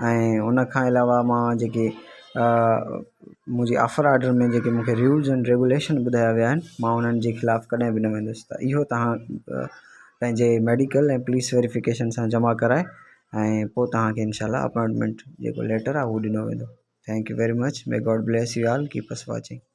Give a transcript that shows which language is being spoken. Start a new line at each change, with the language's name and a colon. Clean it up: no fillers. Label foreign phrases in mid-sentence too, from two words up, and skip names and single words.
Sindhi: ऐं उन खां अलावा मां जेके मुंहिंजी
English: offer order
Sindhi: में जेके मूंखे
English: rules and regulation
Sindhi: ॿुधाया विया आहिनि मां उन्हनि जे ख़िलाफ़ु कॾहिं बि न वेंदुसि। त इहो तव्हां पंहिंजे मेडिकल ऐं
English: police verification
Sindhi: सां जमा कराए ऐं पोइ तव्हांखे इनशाला अपॉइंटमेंट जेको लेटर आहे उहो ॾिनो वेंदो।
English: Thank you very much. May God bless you all, keep us watching.